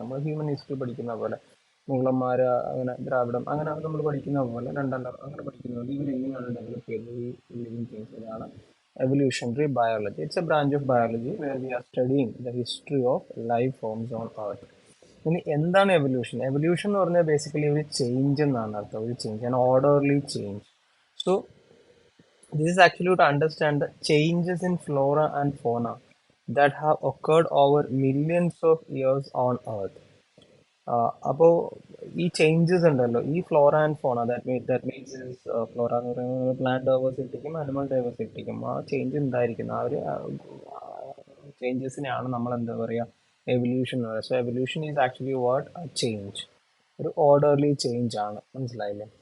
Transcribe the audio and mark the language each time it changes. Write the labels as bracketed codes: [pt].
[ml] നമ്മൾ human history പഠിക്കുന്ന പോലെ മുഗളന്മാർ, അങ്ങനെ ദ്രാവിഡം, അങ്ങനെ നമ്മൾ പഠിക്കുന്ന പോലെ രണ്ടെണ്ണം അങ്ങനെ പഠിക്കുന്ന പോലെ ഇവരെങ്ങനെയാണ് ഡെവലപ്പ് ചെയ്തത് ഈ ലിവിങ് തിങ്സ്. ഇതാണ് [en] Evolutionary biology. It's a branch of biology where we are studying the history of life forms on Earth. [ml] ഇനി എന്താണ് എവല്യൂഷൻ? എവല്യൂഷൻ എന്ന് പറഞ്ഞാൽ ബേസിക്കലി ഒരു ചേഞ്ച് എന്നാണ് അർത്ഥം. [en] ഒരു change, an orderly change. So this is actually to understand the changes in flora and fauna that have occurred over millions of years on Earth. [ml] അപ്പോൾ ഈ ചേഞ്ചസ് ഉണ്ടല്ലോ, ഈ ഫ്ലോറ ആൻഡ് ഫോണ, [en] that means [ml] ഫ്ലോറ എന്ന് പറയുന്നത് plant ഡൈവേഴ്സിറ്റിക്കും animal ഡൈവേഴ്സിറ്റിക്കും ആ change ഉണ്ടായിരിക്കുന്നത്. ആ ഒരു ചേഞ്ചസിനെയാണ് നമ്മൾ എന്താ പറയുക, എവല്യൂഷൻ എന്ന് പറയുക. [en] so evolution is actually what, [ml] change, ഒരു ഓർഡർലി ചേഞ്ച് ആണ്. മനസ്സിലായില്ലേ?